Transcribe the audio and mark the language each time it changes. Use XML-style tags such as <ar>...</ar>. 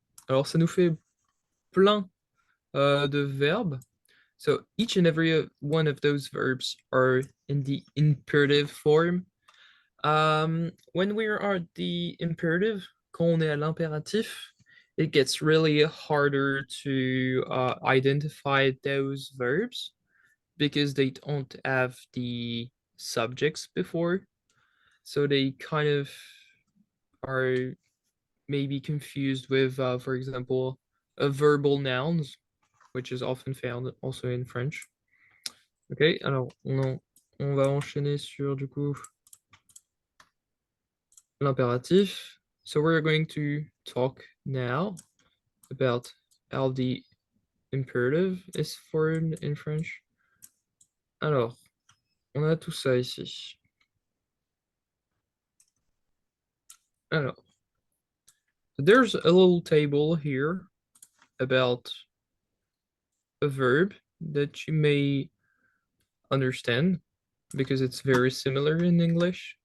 <fr>Alors ça nous fait plein de verbes.</fr> <en>So each and every one of those verbs are in the imperative form. When we are at the imperative,</en> <fr>quand on est à l'impératif,</fr> <en>it gets really harder to identify those verbs because they don't have the subjects before, so they kind of are maybe confused with, for example, verbal nouns, which is often found also in French.</en> <fr>Ok, alors on va enchaîner sur du coup l'impératif.</fr> <en>So we're going to talk now about how the imperative is formed in French.</en> <fr>Alors, on a tout ça ici.</fr> <en>Alors, there's a little table here about a verb that you may understand because it's very similar in English.</en>